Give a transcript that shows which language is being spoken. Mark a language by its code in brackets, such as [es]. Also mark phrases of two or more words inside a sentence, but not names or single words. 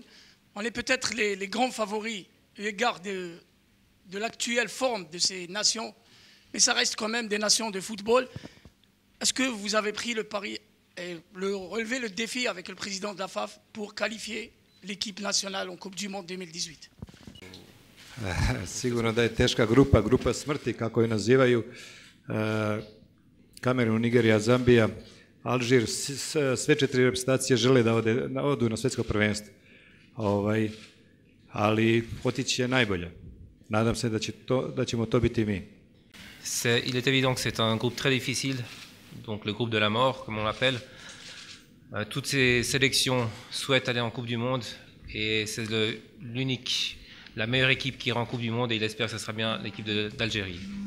[fr] On est peut-être les grands favoris au égard de l'actuelle forme de ces nations, mais ça reste quand même des nations de football. Est-ce que vous avez pris le pari et relevé le défi avec le président de la FAF pour qualifier l'équipe nationale en Coupe du Monde 2018? [sr] Sigurno da je teška grupa smrti, kako je nazivaju. Kamerun, Nigerija, Zambija, Alžir, sve 4 reprezentacije žele da odu na svetsko prvenstvo. Ali otići je najbolje. Nadam se da ćemo to biti mi. [fr] Il est évident que c'est un groupe très difficile, donc le groupe de la mort, comme on l'appelle. Toutes ces sélections souhaitent aller en Coupe du Monde et c'est la meilleure équipe qui ira en Coupe du Monde et il espère que ce sera bien l'équipe d'Algérie.